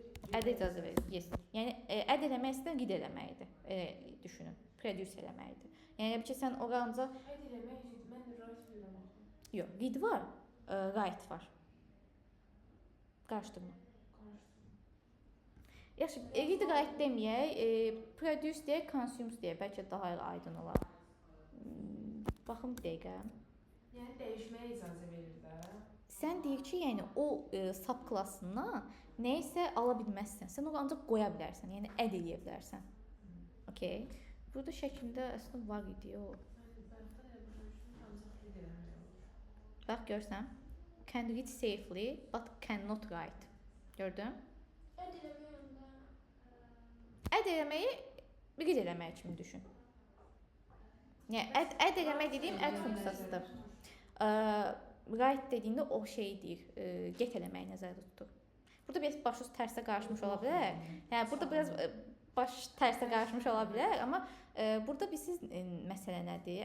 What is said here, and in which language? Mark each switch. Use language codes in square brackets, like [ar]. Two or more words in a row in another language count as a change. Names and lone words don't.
[az] Add icazə verir. Yes. Yəni add eləmək istəyən read eləməkdir. Elə düşünün. Produce eləməkdir. Yəni ki sən ora ancaq Add eləmək, mən write bilirəm axı. yox, read var, write var. Qarışdırma. Yaxşı, [en] read write [az] deməyək, produce deyək, consumes deyək, bəlkə daha aydın olar. Baxım bir dəqiqə. Yəni dəyişməyə icazə verir də. Sən deyir ki, yəni o subklassından nə isə ala bilməzsən. Sən onu ancaq qoya bilərsən, yəni add eləyə bilərsən. Okay. Burada şəklində əslində var idi o. Mən bayaqdan elə başa düşdüm, ancaq read eləmək olur. Bax görsən. [en] Can read safely but cannot write. [az] Gördün? Add eləmək onda. Add eləməyi read eləmək kimi düşün. Yəni add eləmək dediyim add funksiyasıdır. Write dediyində o şey deyir, get eləməyi nəzərdə tutur. Burada biraz başınız tərsə qarışmış ola bilər. Yəni burada biraz baş tərsə qarışmış ola bilər, amma burada siz məsələ nədir?